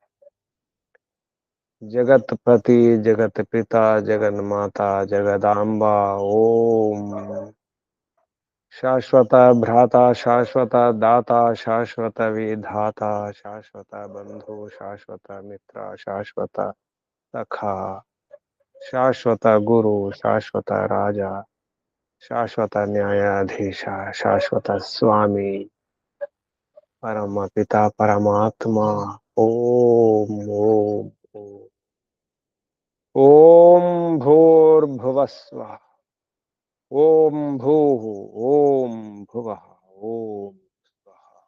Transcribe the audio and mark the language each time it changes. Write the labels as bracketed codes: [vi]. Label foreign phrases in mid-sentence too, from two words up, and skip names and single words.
[hi] जगतपति जगत पिता जगन माता जगदाम्बा ओम शाश्वत भ्राता शाश्वत दाता शाश्वत विधाता शाश्वत बंधु शाश्वत मित्र शाश्वत सखा शाश्वत गुरु, शाश्वत राजा, शाश्वत न्यायाधीश, शाश्वत स्वामी, परम पित परमात्मा. [sa] ఓం ఓం ఓం. ఓం భూర్భువస్వ, ఓం భూ, ఓం భువ, ఓం స్వః.